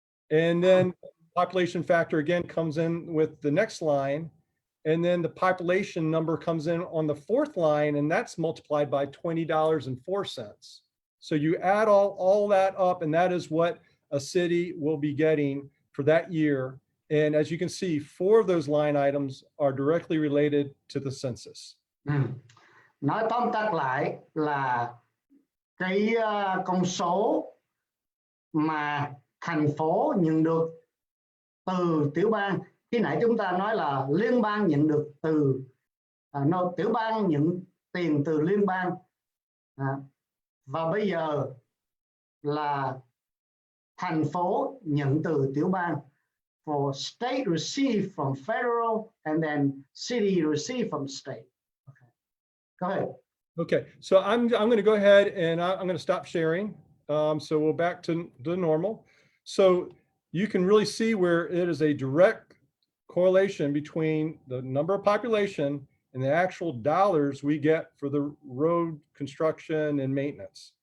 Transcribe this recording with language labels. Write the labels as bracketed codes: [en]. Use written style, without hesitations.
[en] And then population factor again comes in with the next line, and then the population number comes in on the fourth line, and that's multiplied by $20.04. So you add all that up, and that is what a city will be getting for that year. And as you can see, 4 of those line items are directly related to the census. [vi] Nói tóm tắt lại là cái con số mà thành phố nhận được từ tiểu bang. Khi nãy chúng ta nói là liên bang nhận được từ tiểu bang nhận tiền từ liên bang, và bây giờ là thành phố nhận từ tiểu bang. [en] For state receive from federal, and then city receive from state. Okay, go ahead. Okay, so I'm going to go ahead and I'm going to stop sharing. So we'll back to the normal. So you can really see where it is a direct correlation between the number of population and the actual dollars we get for the road construction and maintenance.